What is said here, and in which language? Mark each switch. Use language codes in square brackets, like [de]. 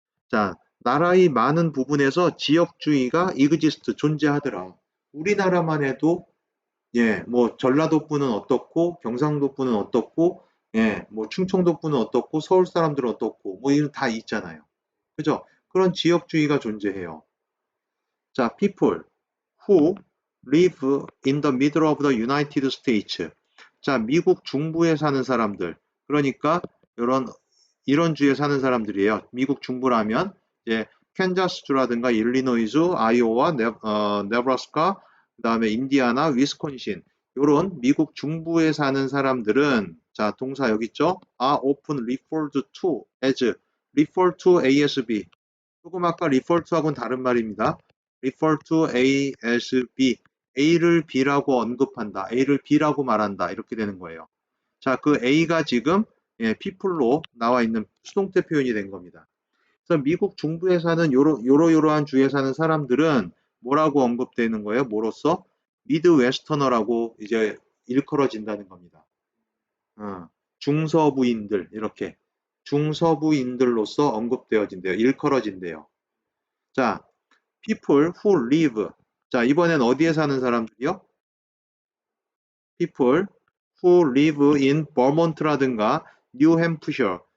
[ko] 자, 나라의 많은 부분에서 지역주의가 exist, 존재하더라. 우리나라만 해도 예, 뭐 전라도분은 어떻고 경상도분은 어떻고 예, 뭐 충청도분은 어떻고 서울 사람들은 어떻고 뭐 이런 다 있잖아요. 그죠? 그런 지역주의가 존재해요. [en] 자, people who live in the middle of the United States. [ko] 자, 미국 중부에 사는 사람들. 그러니까 이런 주에 사는 사람들이에요. 미국 중부라면 이제 캔자스주라든가 일리노이주, 아이오와 네브라스카, 그다음에 인디아나, 위스콘신 요런 미국 중부에 사는 사람들은 자, 동사 여기 있죠? [en] are often referred to as refer to ASB. [ko] 조금 아까 refer to하고는 다른 말입니다. [en] refer to A as B. [ko] A를 B라고 언급한다. A를 B라고 말한다. 이렇게 되는 거예요. 자, 그 A가 지금 people로 나와 있는 수동태 표현이 된 겁니다. 그래서 미국 중부에 사는 요러요러한 주에 사는 사람들은 뭐라고 언급되는 거예요? 뭐로써? 미드웨스터너라고 이제 일컬어진다는 겁니다. 중서부인들 이렇게 중서부인들로서 언급되어진대요. 일컬어진대요. [en] 자, people who live. [ko] 자, 이번엔 어디에 사는 사람들이요? [en] people who live in Vermont라든가 New Hampshire.